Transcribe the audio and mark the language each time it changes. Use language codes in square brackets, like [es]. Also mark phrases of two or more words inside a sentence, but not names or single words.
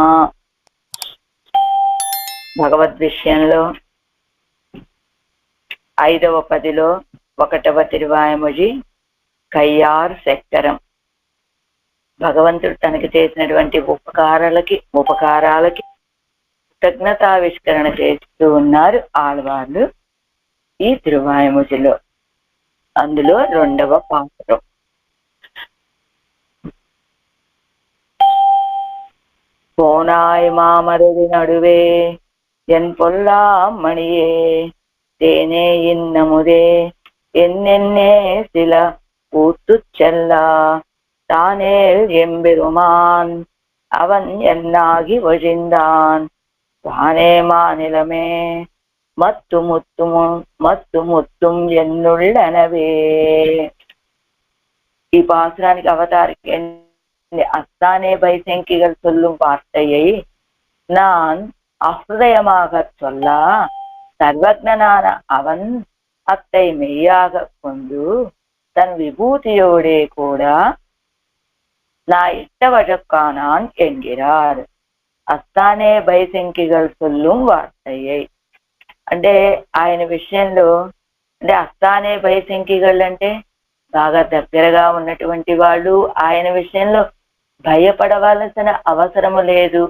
[te] భగవద్ విషయంలో 5వ పదిలో 1వ తిరువాయముజి కయ్యార్ శక్కరం. భగవంతుడు తనకి చేసినటువంటి ఉపకారాలకి కృతజ్ఞతావిష్కరణ చేస్తూ ఉన్నారు ఆళ్వార్లు ఈ తిరువాయముజిలో. అందులో 2వ పాత్రం. [ta] போனாய் மாமருதி நடுவே என் பொல்லாம் மணியே தேனே இன்னமுதே என்னென்னே சில கூத்துச் செல்லா தானேல் எம்பெருமான் அவன் என்னாகி ஒழிந்தான் தானே மாநிலமே மத்து முத்தும் என்னுள்ளனவே. [te] ఈ పాసురానికి అవతారికి [ta] அத்தானே பைசங்கிகள் சொல்லும் வார்த்தையை நான் அஹ்ருதயமாக சொல்ல சர்வஜனான அவன் அத்தை மெய்யாக கொண்டு தன் விபூதியோடே கூட நான் இட்டவழக்கானான் என்கிறார். அத்தானே பைசங்கிகள் சொல்லும் வார்த்தையை [te] అంటే ఆయన విషయంలో, అంటే [ta] அத்தானே பைசங்கிகள் [te] అంటే బాగా దగ్గరగా ఉన్నటువంటి వాళ్ళు ఆయన విషయంలో భయపడవలసిన అవసరము లేదు.